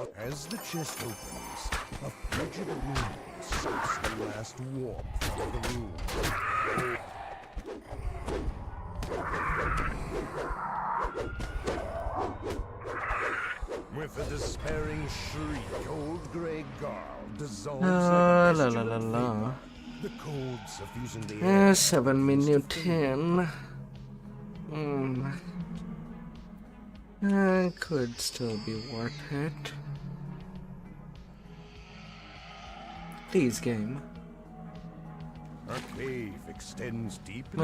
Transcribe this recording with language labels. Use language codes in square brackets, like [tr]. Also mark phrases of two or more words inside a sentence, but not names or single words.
[en] As the chest opens, a frigid wind sucks the last warmth out of the room. With a despairing shriek, old Grey Garl dissolves La like a la la pestilent la la. vapor. The cold suffusing the air. 7 minute 10. Could still be worth it. Please, game. A cave extends deep into